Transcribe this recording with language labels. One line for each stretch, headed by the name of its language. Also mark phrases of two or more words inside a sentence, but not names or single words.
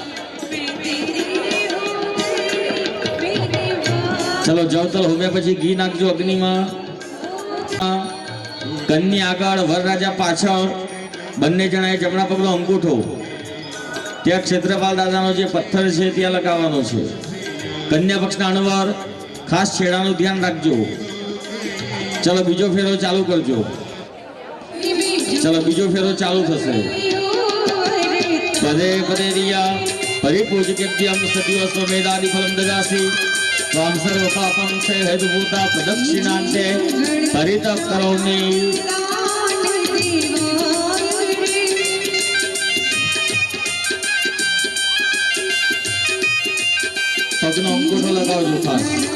Gujarati: ચલો જવતલ હોમ્યા પછી ઘી નાખજો અગ્નિ માં। કન્યા આગળ વરરાજા પાછળ। બંને જણાએ જમણા પગનો અંગૂઠો ત્યાં ક્ષેત્રપાલ દાદાનો જે પથ્થર છે ત્યાં લગાવવાનો છે। કન્યા પક્ષના અણવર ખાસ છેડાનું ધ્યાન રાખજો। ચલો બીજો ફેરો ચાલુ કરજો। ચલો બીજો ફેરો ચાલુ થશે।
Sanskrit: पदे पदे रिया परिपूजकेभ्यं सतीवस्वमेधादि फलं ददासि। त्वां सर्वपापं क्षयहेतुभूता प्रदक्षिणान्ते परितः करोमि।
Gujarati: પગનો અંગૂઠો લગાવજો ખાસ।